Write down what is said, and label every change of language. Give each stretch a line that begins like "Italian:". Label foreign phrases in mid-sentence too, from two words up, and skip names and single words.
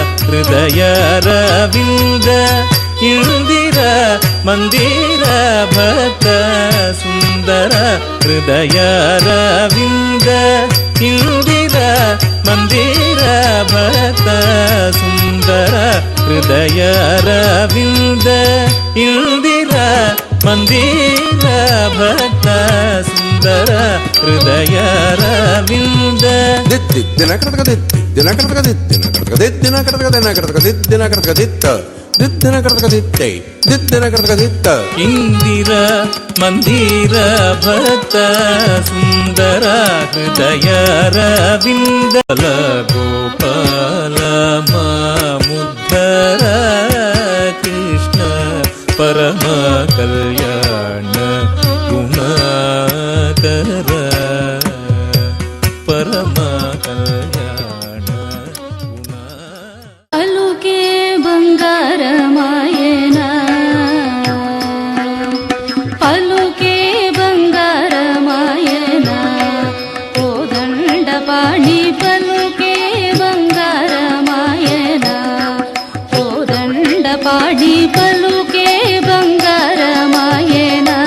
Sanskrit: ಹೃದಯಾರವಿಂದ ಇಂದಿರಾ ಮಂದಿರ ಭಕ್ತ ಸುಂದರ ಹೃದಯಾರವಿಂದ ಇಂದಿರಾ ಮಂದಿರ ಭಕ್ತ ಸುಂದರ ಹೃದಯಾರವಿಂದ ಇಂದಿರಾ ಮಂದಿರ ಭಕ್ತ ಸುಂದರ ಹೃದಯಾರವಿಂದ ದಿತ್ತಿನ ಕಡಕ ದಿತ್ತಿನ ಕಡಕ ದಿತ್ತಿನ ಕಡಕ ದಿತ್ತಿನ ಕಡಕ ದನ ಕಡಕ ದಿತ್ತಿನ ಕಡಕ ದಿತ್ತ ದಿತ್ತಿನ ಕಡಕ ದಿತ್ತೈ ದಿತ್ತಿನ ಕಡಕ ದಿತ್ತ ಇಂದಿರಾ ಮಂದಿರ ಭಕ್ತ ಸುಂದರ ಹೃದಯಾರವಿಂದ ಗೋಪಾಲ ಮುದ್ಧರ ಕೃಷ್ಣ ಪರಮ ಕಲ್ಯಾಣ ಗುಣಕರ ಪರಮ ಕಲ್ಯಾಣ ಗುಣ
Telugu: పలుకే బంగారమాయన పలుకే బంగారమాయన కోదండపాణి పలుకే బంగారమాయన కోదండపాణి పలుకే బంగారమాయన